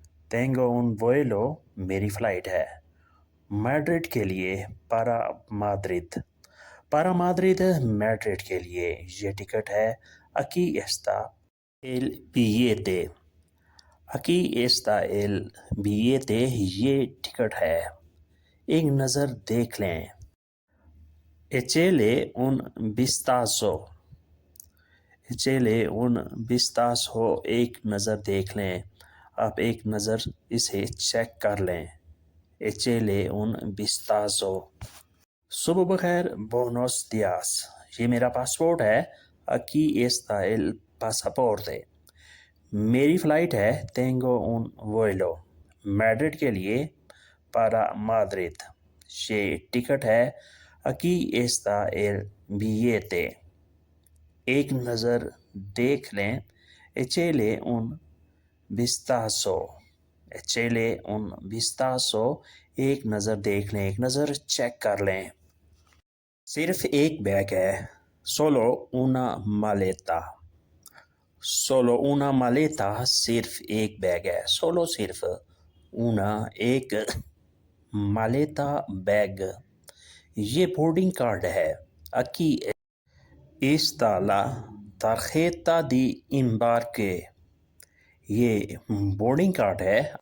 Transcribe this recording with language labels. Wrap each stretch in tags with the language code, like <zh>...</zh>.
<es>tengo un vuelo</es> <hi>मेरी flight है। Madrid के लिए</hi> <es>para Madrid।</es> <hi>para Madrid Madrid के लिए ये टिकट है।</hi> <es>aquí está el billete। aquí está el billete</es> <hi>ये टिकट है। एक नज़र देख लें।</hi> <es>échele un vistazo।</es> <hi>échele un vistazo एक नज़र देख लें। आप एक नज़र इसे चेक कर लें।</hi> <es>échele un vistazo।</es> <hi>सुबह बखैर,</hi> <es>buenos días।</es> <hi>ये मेरा पासपोर्ट है।</hi> <es>aquí está el pasaporte।</es> <hi>मेरी फ़्लाइट है।</hi> <es>tengo un vuelo</es> <hi>मैड्रिड के लिए</hi> <es>para Madrid।</es> <hi>ये टिकट है।</hi> <es>aquí está el billete</es> <hi>एक नज़र देख लें।</hi> <es>échele un vistazo। échele un vistazo</es> <hi>एक नज़र देख लें, एक नज़र चेक कर लें। सिर्फ एक बैग है।</hi> <es>solo una maleta। solo una maleta</es> <hi>सिर्फ एक बैग है। solo सिर्फ, una एक, maleta बैग। ये बोर्डिंग कार्ड है।</hi> <es>aquí está la tarjeta de embarque।</es> <hi>ये बोर्डिंग कार्ड है।</hi>